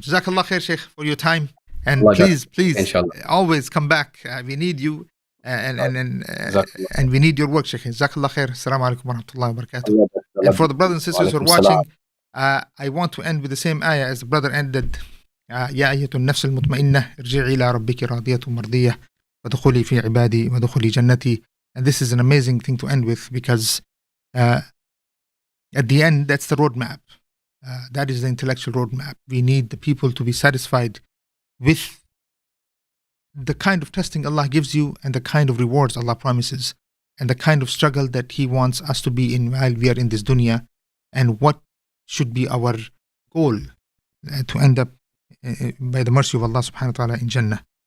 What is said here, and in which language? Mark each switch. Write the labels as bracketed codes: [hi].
[en] Jazakallah khair, Sheikh, for your time. And please, always come back. We need you, and we need your work, Sheikh. Jazakallah khair. [ar] Assalamu alaikum wa rahmatullahi wa barakatuh. [en] And for the brothers and sisters who are watching, I want to end with the same ayah as the brother ended. [ar] يا أيها النفس المطمئنة ارجعي إلى ربك راضية مرضية وادخلي في عبادي وادخلي جنتي. [en] And this is an amazing thing to end with, because at the end, that's the roadmap. That is the intellectual roadmap. We need the people to be satisfied with the kind of testing Allah gives you, and the kind of rewards Allah promises, and the kind of struggle that He wants us to be in while we are in this dunya, and what should be our goal to end up by the mercy of Allah subhanahu wa ta'ala in Jannah.